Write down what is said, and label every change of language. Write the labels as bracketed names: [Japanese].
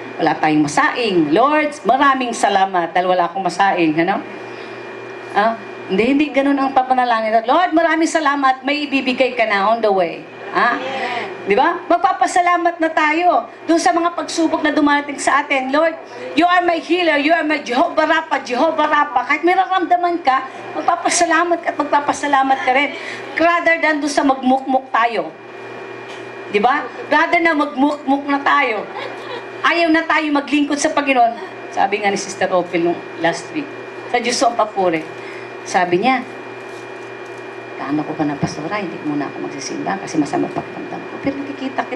[Filipino] Wala tayong masaing. Lord, maraming salamat dahil wala akong masaing. Hindi ganun ang papanalangin. Lord, maraming salamat, may ibibigay ka na [English] on the way. [Filipino] Di ba? Magpapasalamat na tayo doon sa mga pagsubok na dumarating sa atin. [English] Lord, you are my healer, you are my Jehovah Rapha, Jehovah Rapha. [Filipino] Kahit may nararamdaman ka, magpapasalamat at magpapasalamat ka rin. [English] Rather than [Filipino] doon sa magmukmuk tayo. Di ba? Rather na magmukmuk na tayo. Ayaw na tayo maglingkod sa Panginoon. Sabi nga ni Sister Ophel nung last week, sa Diyos ang papuri. Sabi niya, kaano ko pa ng pastora, hindi muna ako magsisimba kasi masama pakiramdam ko. Pero nakikita